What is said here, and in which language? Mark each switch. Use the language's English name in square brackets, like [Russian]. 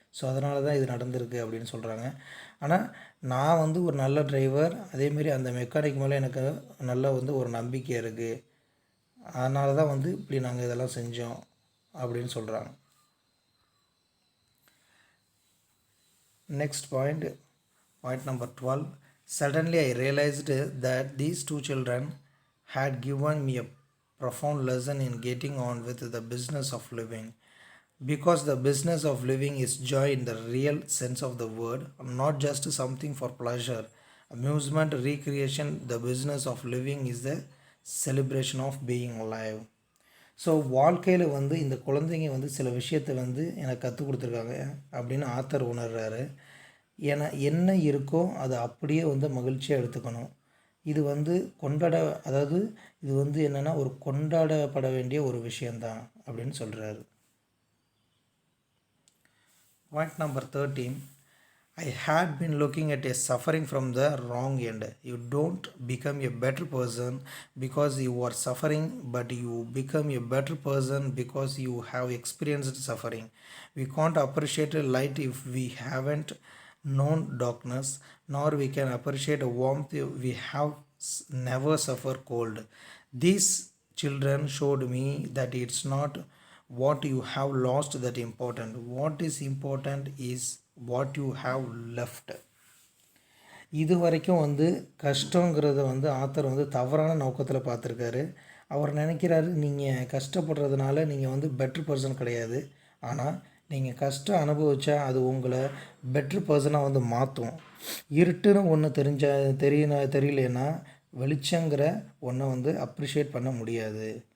[Tamil] So அதனால தான் இது நடந்திருக்கு அப்படின்னு சொல்கிறாங்க. ஆனால் நான் வந்து ஒரு நல்ல டிரைவர், அதேமாரி அந்த மெக்கானிக் மேலே எனக்கு நல்ல வந்து ஒரு நம்பிக்கை இருக்குது. அதனால தான் வந்து இப்படி நாங்கள் இதெல்லாம் செஞ்சோம் அப்படின்னு சொல்கிறாங்க. [English] Next point number 12. Suddenly I realized that these two children had given me a profound lesson in getting on with the business of living. Because the business of living is joy in the real sense of the word, not just something for pleasure, amusement, recreation. The business of living is the celebration of being alive. [Tamil] So வாழ்க்கையில் வந்து இந்த குழந்தைங்க வந்து சில விஷயத்தை வந்து எனக்கு கற்றுக் கொடுத்துருக்காங்க அப்படின்னு ஆத்தர் உணர்றாரு. ஏன்னா என்ன இருக்கோ அதை அப்படியே வந்து மகிழ்ச்சியாக எடுத்துக்கணும். இது வந்து அதாவது இது வந்து என்னென்னா ஒரு கொண்டாடப்பட வேண்டிய ஒரு விஷயந்தான் அப்படின்னு சொல்கிறாரு. [English] Point number 13. I had been looking at a suffering from the wrong end. You don't become a better person because you are suffering, but you become a better person because you have experienced suffering. We can't appreciate light if we haven't known darkness, nor we can appreciate warmth if we have never suffered cold. These children showed me that it's not what you have lost that important. What is important is what you have left. [Tamil] இது வரைக்கும் வந்து கஷ்டங்கிறத வந்து author வந்து தவறான நோக்கத்தில் பார்த்துருக்காரு. அவர் நினைக்கிறாரு நீங்கள் கஷ்டப்படுறதுனால நீங்கள் வந்து பெட்டர் பர்சன் கிடையாது. ஆனால் நீங்கள் கஷ்டம் அனுபவித்தா அது உங்களை பெட்ரு பர்சனாக வந்து மாற்றும். இருட்டுன்னு ஒன்று தெரியலன்னா வெளிச்சங்கிற ஒன்றை வந்து அப்ரிஷியேட் பண்ண முடியாது.